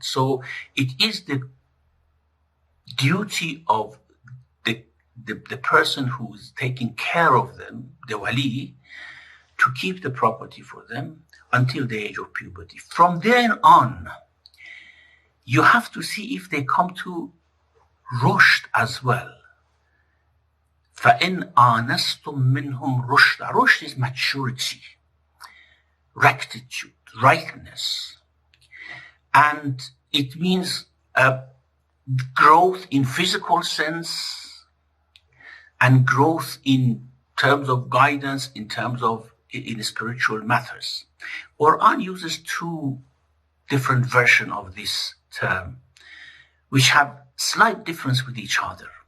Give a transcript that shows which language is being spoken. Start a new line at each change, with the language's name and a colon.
English: So it is the duty of the person who is taking care of them, the wali, to keep the property for them until the age of puberty. From then on, you have to see if they come to rushd as well.
Arabic: فَإِنْ آنَسْتُم مِّنْهُمْ رُشْدًا.
English: Rushd is maturity. rectitude, rightness. And it means growth in physical sense and growth in terms of guidance, in terms of in spiritual matters. Quran uses two different versions of this term, which have slight difference with each other.